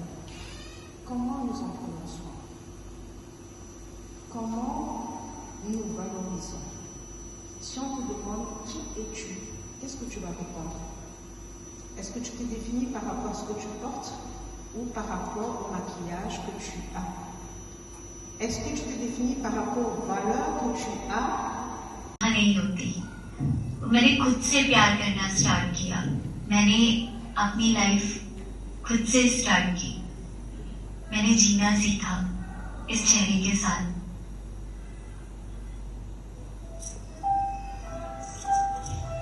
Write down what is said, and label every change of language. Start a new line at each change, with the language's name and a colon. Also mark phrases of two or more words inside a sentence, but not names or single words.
French: Comment nous en prenons soin? Comment nous valorisons? Si on te demande qui es-tu, qu'est-ce que tu vas répondre? Est-ce que tu te définis par rapport à ce que tu portes ou par rapport au maquillage que tu as? Est-ce que tu te définis par rapport aux valeurs que tu as?
Hindi: नहीं होती। मैंने खुद से प्यार करना स्टार्ट किया। मैंने अपनी लाइफ खुद से स्टार्ट की। मैंने जीना सीखा इस चेहरे के साथ।